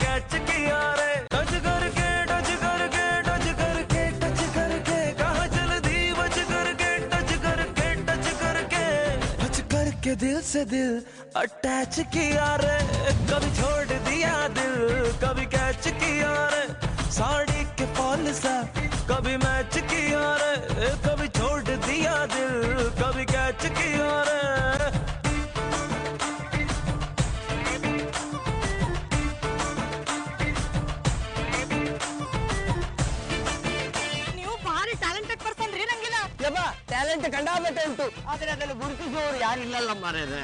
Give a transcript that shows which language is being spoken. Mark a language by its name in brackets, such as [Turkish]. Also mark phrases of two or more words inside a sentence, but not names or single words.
[Hindi] कैच किया रे टच करके टच करके टच करके टच करके कहाँ चल दी बच करके टच करके टच करके टच करके दिल से दिल अटैच किया रे कभी छोड़ दिया दिल कभी कैच किया रे साड़ी के फॉल सा कभी मैच किया रे कभी छोड़ दिया दिल कभी कैच किया रे [Kannada] ನೀವು ಭಾರಿ [English] talented person [Kannada] ರೀ ನಂಗಿಲ್ಲ ಟ್ಯಾಲೆಂಟ್ ಕಂಡಾಬಟ್ಟೆ ಉಂಟು ಆದ್ರೆ ಅದನ್ನು ಗುರುತಿಸುವವರು ಯಾರು ಇಲ್ಲಲ್ಲ ಮಾರ್ರೆ.